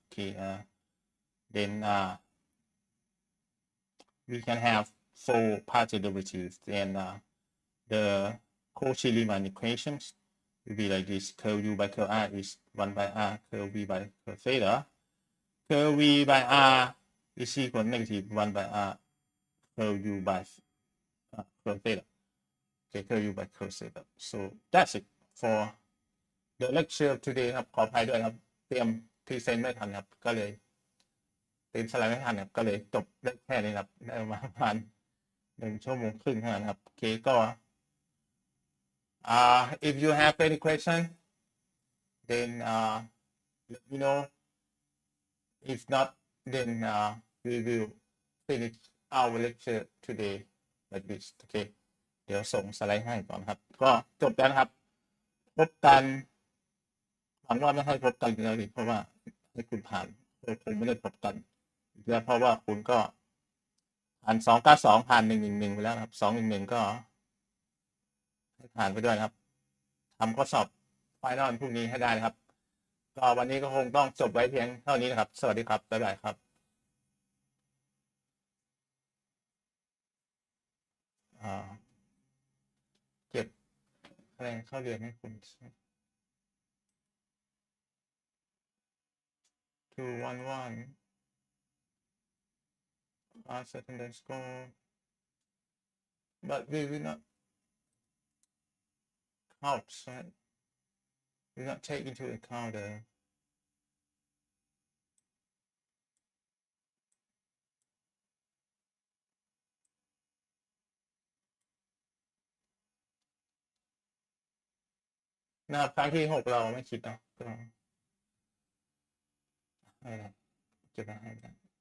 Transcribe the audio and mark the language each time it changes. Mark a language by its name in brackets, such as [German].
[English] Okay, then we can have 4 partial derivatives, and the Cauchy-Riemann equations will be like this. Curve u by curve r is 1 by r, curve v by curve theta. Curve v by r is equal to negative 1 by r, curve u by curve theta. Okay, curve u by curve theta. So that's it for the lecture today [Thai] ครับ ขออภัยด้วยครับ เตรียมพรีเซนต์ไม่ทันครับ ก็เลยเตรียมสไลด์ไม่ทันครับ ก็เลยจบได้แค่นี้ครับ ได้ประมาณ1 ชั่วโมงครึ่งเท่านั้นครับ โอเคก็ [English] if you have any question, then let me know. If not, then we will finish our lecture today like this. Okay. [Thai] เดี๋ยวส่งสไลด์ให้ก่อนครับ ก็จบแล้วครับ พบกันหวังว่าไม่ให้พบกันแล้วดิเพราะว่าให้คุณผ่านคงไม่ได้พบกันแล้วเพราะว่าคุณก็ผ่าน292ผ่าน111ไปแล้วครับ211ก็ ให้ผ่านไปด้วยครับทำข้อสอบไฟนอลพรุ่งนี้ให้ได้นะครับก็วันนี้ก็คงต้องจบไว้เพียงเท่านี้นะครับสวัสดีครับบ๊ายบายครับเก็บคะแนนเข้าเรียนให้คุณ211 [English] set underscore, but we will not count, right? We will not take into account the [Thai] นะครับครั้งที่ 6เราไม่คิดเนาะก็อะไรเก็บไว้ให้กัน